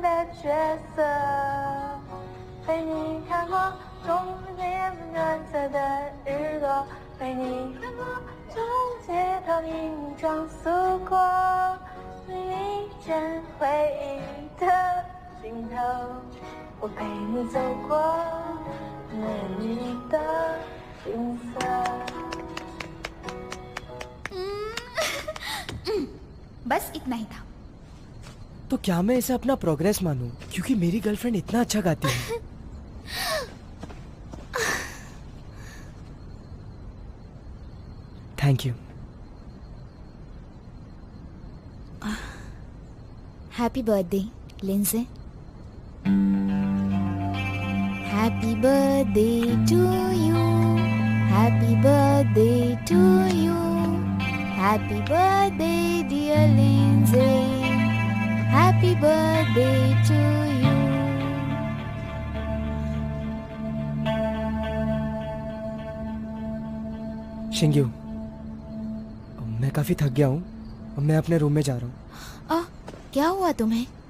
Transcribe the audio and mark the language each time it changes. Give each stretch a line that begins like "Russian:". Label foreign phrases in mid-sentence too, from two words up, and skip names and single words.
Chinese: 的角色，陪你看过冬夜暖色的日落，陪你穿过从街头一幕装诉过一阵回忆的尽头，我陪你走过美丽的景色。
Hindi: बस इतना ही था। तो क्या मैं इसे अपना प्रोग्रेस मानूं? क्योंकि मेरी गर्लफ्रेंड इतना अच्छा गाती है।
English: Thank you. Happy birthday लिंसे। Happy birthday to you, happy birthday to you, happy birthday dear लिंसे, happy birthday to you।
Hindi: शिंग्यू, मैं काफी थक गया हूँ और मैं अपने रूम में जा रहा हूँ। क्या हुआ तुम्हें?